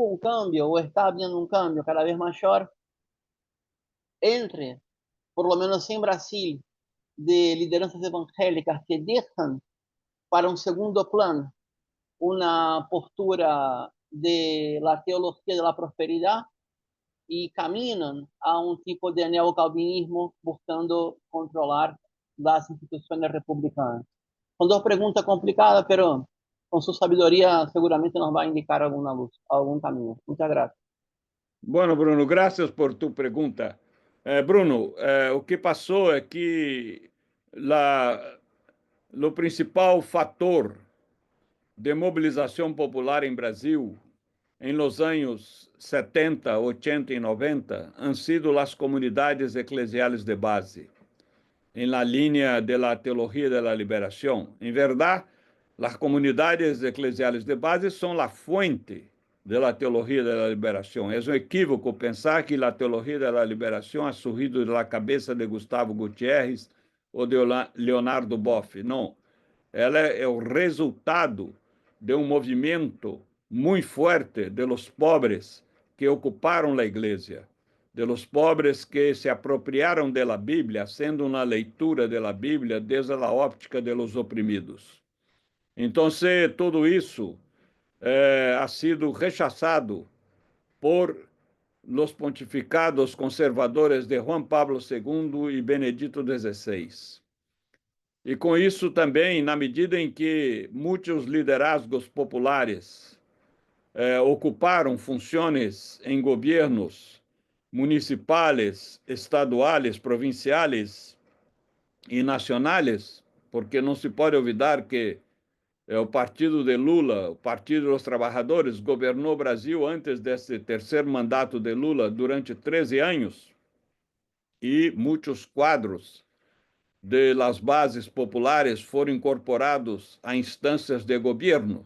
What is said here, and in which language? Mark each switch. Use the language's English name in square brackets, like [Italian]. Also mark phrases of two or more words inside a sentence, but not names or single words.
[Spanish] un cambio o está habiendo un cambio cada vez mayor entre, por lo menos en Brasil, de [Portuguese] lideranças evangélicas [Spanish] que dejan para un segundo plano una postura de la teología de la prosperidad y caminan a un tipo de neocalvinismo buscando controlar las instituciones republicanas? Son dos preguntas complicadas, pero con su sabiduría seguramente nos va a indicar alguna luz, algún camino. Muchas gracias. Bueno, [Portuguese] Bruno, graças por tu pergunta. Bruno, o que passou é que o principal fator de mobilização popular em Brasil em los anos 70, 80 e 90 [Spanish] han sido [Portuguese] as [Spanish] comunidades eclesiales de base, [Portuguese] em [Spanish] la línea de la teología de la liberación. En verdad, las comunidades eclesiales de base son la fuente de la teología de la liberación. Es un equívoco pensar que la teología de la liberación ha surgido de la cabeza de Gustavo Gutiérrez ou de Leonardo Boff. [Portuguese] Não. Ela é o resultado de um movimento muito forte [Spanish] de los pobres [Portuguese] que ocuparam a igreja, [Spanish] de los pobres [Portuguese] que se apropriaram [Spanish] de la Bíblia, [Portuguese] sendo uma leitura [Spanish] de la Bíblia [Portuguese] desde a óptica [Spanish] de los oprimidos. [Portuguese] Então, tudo isso [Spanish] ha sido rechazado por los pontificados conservadores de [Portuguese] Juan Pablo II e Benedito XVI. E com isso também, na medida em que muitos liderazgos populares ocuparam funções em governos municipais, estaduais, provinciais e nacionais, porque não se pode olvidar que o partido de Lula, o Partido dos Trabalhadores, governou o Brasil antes desse terceiro mandato de Lula durante 13 anos, e muitos quadros [Spanish] de las [Portuguese] bases populares foram incorporados a instâncias de governo.